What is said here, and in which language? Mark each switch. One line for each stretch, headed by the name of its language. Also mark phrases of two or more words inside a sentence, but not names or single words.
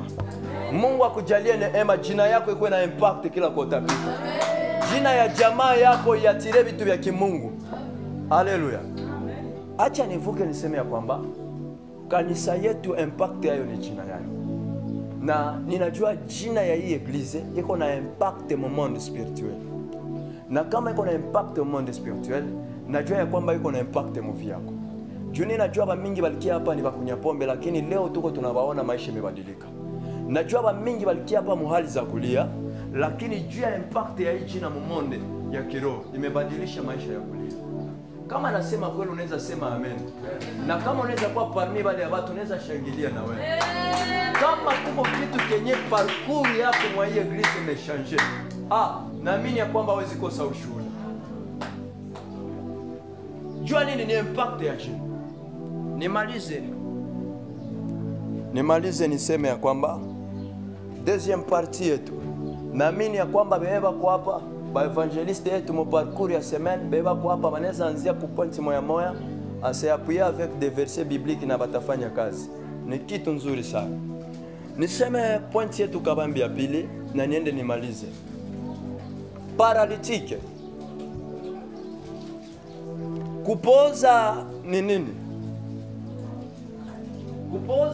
Swahili: Mungu akujalie neema, jina yako ikuwe na impact kila kota pita. Jina ya jamaa yako yatire vitu vya kimungu. Haleluya. Acha nivuke niseme ya kwamba kanisa yetu impact yayo ni jina yake. Na ninajua jina ya hii eglise iko na impact mu
French: monde spirituel.
Swahili: Na kama iko na impact mu
French: monde spirituel,
Swahili: najua ya kwamba iko na impact mu vie yako. Juni najua ba mingi balikia hapa ni bakunya pombe, lakini leo tuko tunabaona maisha yamebadilika. Najua ba mingi balikia hapa muhali za kulia, lakini juu ya impact ya hii jina mu monde ya kiroho imebadilisha maisha ya kulia. Kama nasema kweli unaweza sema amen. Na kama unaweza kuwa parmi wale watu unaweza shangilia na wewe. Kama kuko kitu kenye parcours yako mwa hii eglise imechange. Naamini ya kwamba hawezi kosa ushuhuda. Jua nini ni impact ya jina. Nimalize niseme ya kwamba
French: deuxième partie
Swahili: yetu. Naamini ya kwamba beba kwa hapa ba evangeliste yetu mu parcours ya semaine beba kwa hapa wanaweza anzia ku point moya ase
French: appuyer avec des versets bibliques
Swahili: na batafanya kazi. Ni kitu nzuri sana. Niseme point yetu kabambi ya pili na niende nimalize. Paralytique. Kupoza ni nini?